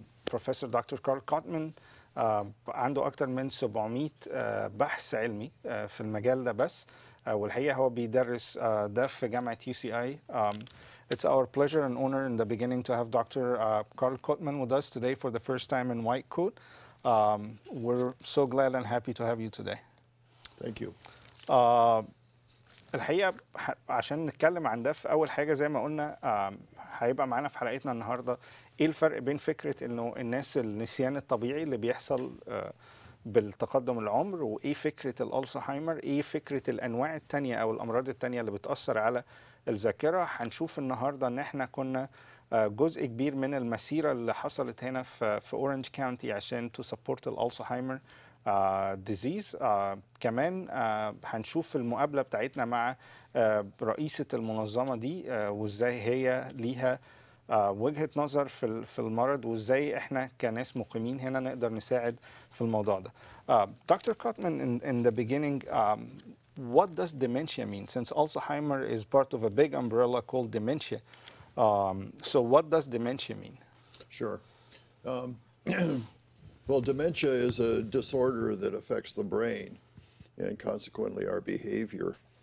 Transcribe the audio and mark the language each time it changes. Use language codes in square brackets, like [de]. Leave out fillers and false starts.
[ar] بروفيسور دكتور كارل كوتمان عنده أكتر من 700 بحث علمي في المجال ده بس. والحقيقة هو بيدرس ده في جامعة UCI. [en] It's our pleasure and honor in the beginning to have Dr. Carl Cottman with us today for the first time in White Coat. We're so glad and happy to have you today. Thank you. [ar] الحقيقة عشان نتكلم عن ده، في أول حاجة زي ما قلنا هيبقى معانا في حلقتنا النهاردة إيه الفرق بين فكرة إنه الناس النسيان الطبيعي اللي بيحصل بالتقدم العمر، وإيه فكرة الألزهايمر، إيه فكرة الأنواع التانية أو الأمراض التانية اللي بتأثر على الذاكرة. هنشوف النهاردة إن إحنا كنا جزء كبير من المسيرة اللي حصلت هنا في أورنج كاونتي عشان [en] to support [ar] الألزهايمر ديزيز. كمان هنشوف المقابلة بتاعتنا مع رئيسة المنظمة دي وإزاي هي ليها وجهة نظر في المرض، وإزاي إحنا كناس مقيمين هنا نقدر نساعد في الموضوع ده. [en] Dr. Cottman, in the beginning, what does dementia mean? Since Alzheimer is part of a big umbrella called dementia, so what does dementia mean? Sure. Well, dementia is a disorder that affects the brain and consequently our behavior.